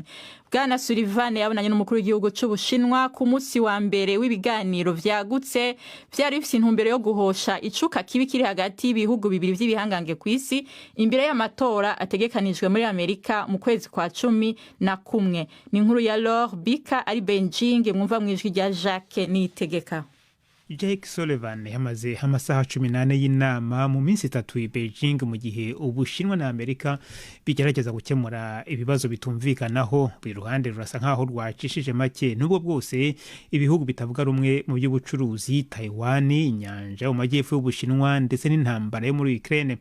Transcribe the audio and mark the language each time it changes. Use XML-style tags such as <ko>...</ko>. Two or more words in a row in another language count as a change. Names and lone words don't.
<rn>Bwana Sullivan yabonanye n'umukuru w'igihugu c'Ubushinwa ku munsi wa mbere w'ibiganiro vyagutse vyari bifise intumbero yo guhosha icuka kibi kiri hagati y'ibihugu bibiri vy'ibihangange kw'isi imbere y'amatora ategekanijwe muri Amerika mu kwezi kwa 11. Ni inkuru ya Laure Bika ari Beijing, mwumva mwijwi rya Jacques Niyitegeka. Jake Sullivan yamaze amasaha 18 y'inama mu minsi 3 i Beijing mu gihe Ubushinwa na Amerika bigerageza gukemura ibibazo bitumvikanaho.</rn> <rw>Buri ruhande rurasa nkaho rwacishije make, nubwo bwose ibihugu bitavuga rumwe mu by'ubucuruzi, Taiwan, inyanja mu majyepfo y'Ubushinwa ndetse n'intambara yo muri Ukraine.</rw>